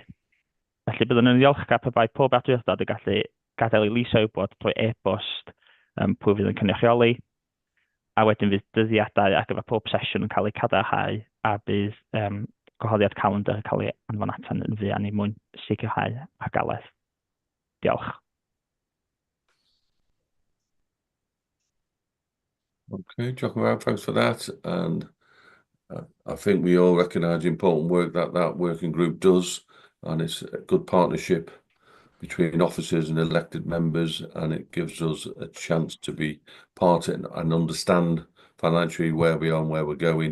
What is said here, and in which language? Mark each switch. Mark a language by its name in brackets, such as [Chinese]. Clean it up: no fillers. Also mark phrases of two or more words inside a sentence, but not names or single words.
[Welsh] Felly byddwn yn ddiolchgar pe bai pob awdurdod yn gallu gadael ei lys o wybod drwy e-bost pwy fydd yn cynrychioli, a wedyn fydd dyddiadau ar gyfer pob sesiwn yn cael ei cadarnhau a bydd gwahoddiad calendar yn cael ei anfon atan yn fuan i mwyn sicrhau rhagalaeth. Diolch. [English] Okay, John, thanks for that. And I think we all recognise the important work that working group does, and it's a good partnership between officers and elected members, and it gives us a chance to be part and understand financially where we are and where we're going.